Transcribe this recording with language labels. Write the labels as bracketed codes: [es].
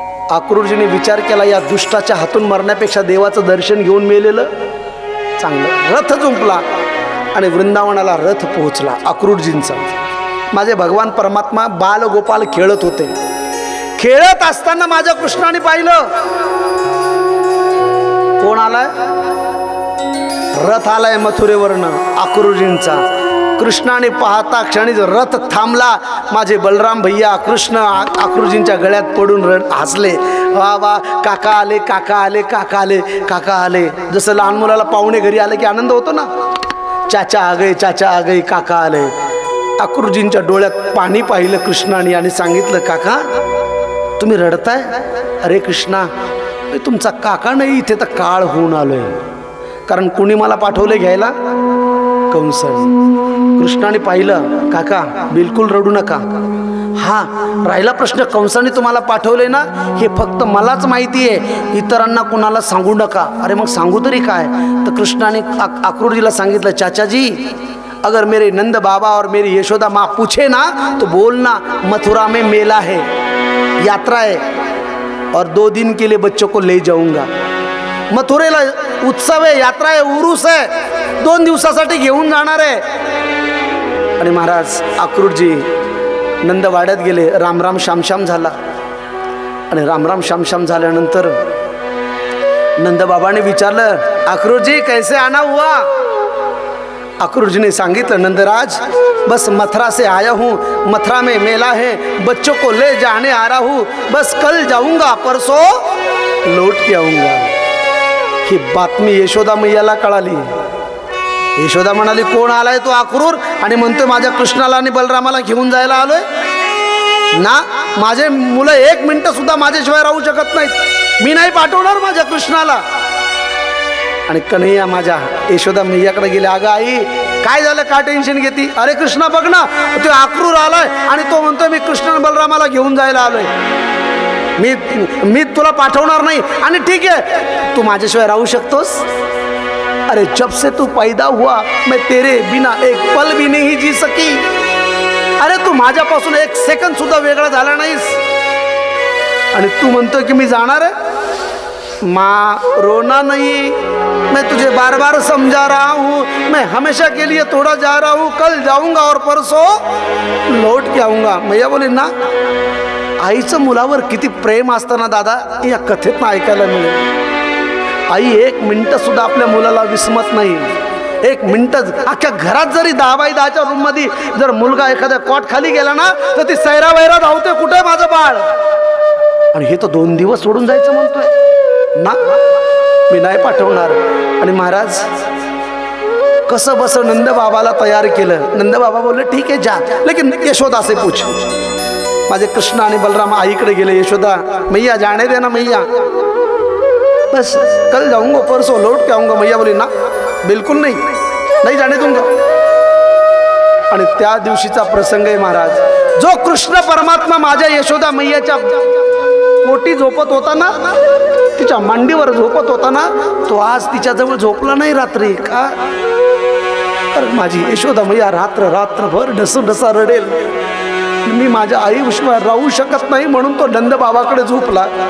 [mr] अक्रूरजींनी विचार केला, या दुष्टाच्या हातून मरण्यापेक्षा देवाचं दर्शन घेऊन मेलेलं चांगलं। रथ जुंपला आणि वृंदावनाला रथ पोहोचला अक्रूरजींचा। माझे भगवान परमात्मा बाल गोपाल खेळत होते। खेळत असताना माझ्या कृष्णाने पाहिलं, कोण आलाय? रथ आलाय मथुरेवरनं अक्रूरजींचा। कृष्णाने पाहता क्षणीच रथ थांबला। माझे बलराम भैया कृष्ण अक्रूरजींच्या गळ्यात पडून हसले, वा वा, काका आले, काका आले, काका आले, काका आले। जसं लहान मुलाला पाहुणे घरी आले की आनंद होतो ना, [hi] चाचा आ गए, चाचा आ गए, [mr] काका आले। अक्रूरजींच्या डोळ्यात पाणी पाहिलं कृष्णाने आणि सांगितलं, काका तुम्ही रडताय? अरे कृष्णा, तुमचा काका नाही, इथे तर काळ होऊन आलोय। कारण कुणी मला पाठवले घ्यायला? कंसाने। कृष्णाने पाहिलं, काका बिलकुल रडू नका। हा राहिला प्रश्न, कंसाने तुम्हाला पाठवले ना, हे फक्त मलाच माहिती आहे, इतरांना कुणाला सांगू नका। अरे मग सांगू तरी काय? तर कृष्णाने अक्रूरजीला सांगितलं, [hi] चाचा जी, अगर मेरे नंद बाबा और मेरी यशोदा माँ पूछे ना तो बोलना मथुरा में मेला है, यात्रा है और 2 दिन के लिए बच्चों को ले जाऊंगा। [mr] मथुरेला उत्सव आहे, यात्रा आहे, उरूस आहे, 2 दिवसासाठी घेऊन जाणार आहे। आणि महाराज अक्रूरजी नंदवाड्यात गेले। रामराम श्यामश्याम झाला आणि रामराम श्यामश्याम झाल्यानंतर नंदबाबाने विचारलं, [hi] अक्रूरजी कैसे आना हुआ? [mr] अक्रूरजी ने सांगितलं, [hi] नंदराज बस मथुरा से आया हूँ, मथुरा में मेला है, बच्चों को ले जाने आ रहा हूँ, बस कल जाऊंगा, परसों लौट के आऊंगा। [mr] ही बातमी यशोदा मैयाला कळाली। यशोदा म्हणाली, कोण आलाय तो अक्रूर आणि म्हणतोय माझ्या कृष्णाला आणि बलरामाला घेऊन जायला आलोय ना? माझे मुलं 1 मिनिट सुद्धा माझ्याशिवाय राहू शकत नाहीत, मी नाही पाठवणार माझ्या कृष्णाला। आणि कन्हैया माझ्या यशोदा मैयाकडे गेले, अगं आई काय झालं, का टेन्शन घेती? अरे कृष्णा बघ ना, तो अक्रूर आलाय आणि तो म्हणतोय मी कृष्ण आणि बलरामाला घेऊन जायला आलोय, मी तुला पाठवणार नाही। आणि ठीक आहे, तू माझ्याशिवाय राहू शकतोस? [hi] अरे जब से तू पैदा हुआ मैं तेरे बिना एक पल भी नहीं जी सकी। [mr] अरे तू माझ्यापासून 1 सेकंद सुद्धा वेगळा झाला नाहीस आणि तू म्हणतोय की मी जाणार आहे? [hi] माँ रोना नहीं, मैं तुझे बार बार समझा रहा हूँ, मैं हमेशा के लिए थोड़ा जा रहा हूँ, कल जाऊंगा और परसों लौट के आऊंगा। [mr] मैया बोली ना, आईचं मुलावर किती प्रेम असताना दादा या कथेतनं ऐकायला मिळेल। आई 1 मिनिट सुद्धा आपल्या मुलाला विसमत नाही। 1 मिनिट अख्ख्या घरात जरी 10x10च्या रूममध्ये जर मुलगा एखाद्या कॉट खाली गेला ना, तर ती सैरा वैरा धावते, कुठे माझं बाळ? आणि हे तर 2 दिवस सोडून जायचं म्हणतोय ना, मी नाही पाठवणार। आणि महाराज कसं बस नंद बाबाला तयार केलं। नंद बाबा बोलले, ठीक आहे जा, [hi] लेकिन यशोदा से पूछ। [mr] माझे कृष्ण आणि बलराम आईकडे गेले। [hi] यशोदा, मैया जाने देना मैया, बस कल जाऊंगा, परसों लौट के आऊंगा। मैया बोली ना, बिल्कुल नहीं, नहीं जाने दूंगा। [mr] आणि त्या दिवशीचा प्रसंग आहे महाराज, जो कृष्ण परमात्मा माझ्या यशोदा मैयाच्या पोटी झोपत होता ना, तिच्या मांडीवर झोपत होता ना, तो आज तिच्याजवळ झोपला नाही रात्री का? तर माझी यशोदा मैया रात्रभर ढसा रडेल, मी माझ्या आईशिवाय राहू शकत नाही म्हणून तो नंद बाबाकडे झोपला।